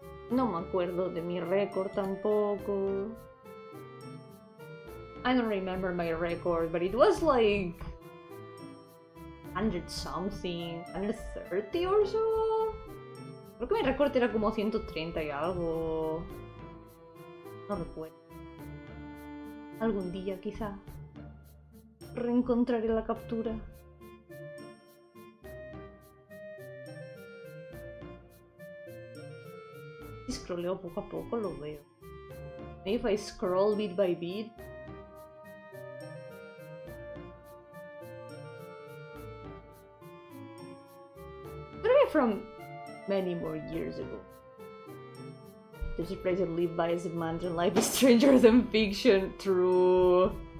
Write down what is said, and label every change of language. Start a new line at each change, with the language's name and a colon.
Spanish: No me acuerdo de mi récord tampoco.
English: I don't remember my record, but it was like 100 something, 130 or so.
Spanish: Creo que mi récord era como 130 y algo. No recuerdo. Algún día quizá reencontraré la captura. Si scrolleo poco a poco lo veo.
English: Maybe if I scroll bit by bit. From many more years ago. There's a phrase I live by as a mantra: life is stranger than fiction. True.